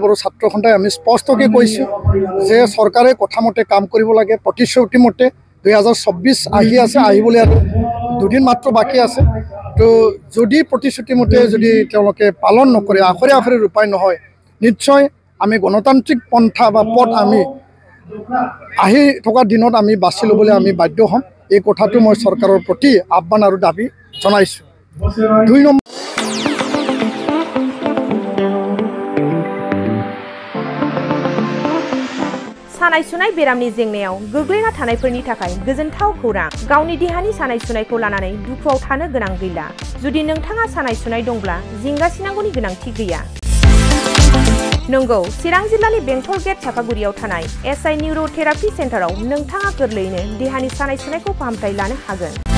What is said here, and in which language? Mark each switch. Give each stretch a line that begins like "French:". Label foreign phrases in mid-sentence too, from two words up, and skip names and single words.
Assamese: বড়ো ছাত্ৰ সন্থাই আমি স্পষ্টকৈ কৈছোঁ যে চৰকাৰে কথামতে কাম কৰিব লাগে প্ৰতিশ্ৰুতি মতে 2024 আহি আছে আহিবলৈ আৰু দুদিন মাত্ৰ বাকী আছে তো যদি প্ৰতিশ্ৰুতি মতে যদি তেওঁলোকে পালন নকৰে আখৰে আখৰে ৰূপায়ণ নহয় নিশ্চয় আমি গণতান্ত্ৰিক পন্থা বা পথ আমি আহি থকা দিনত আমি বাছি ল'বলৈ আমি বাধ্য হ'ম এই কথাটো মই চৰকাৰৰ প্ৰতি আহ্বান আৰু দাবী জনাইছোঁ 2 নম্বৰ
Bodo: सानाय सुनाय बेरामनि जेंनायाव गोग्लैना थानायफोरनि थाखाय गोजोनथाव खौरां गावनि देहानि सानाय सुनायखौ लानानै दुखुआव थानो गोनां गैला जुदि नोंथाङा सानाय सुनाय दंब्ला जिंगासिनांगौनि गोनांथि गैया नंगौ चिरां जिल्लानि बेंटल गेट चापागुरियाव थानाय SI
English: neurotherapy centreআव
Bodo: नोंथाङा गोरलैयैनो देहानि सानाय सुनायखौ फाहामथाय लानो हागोन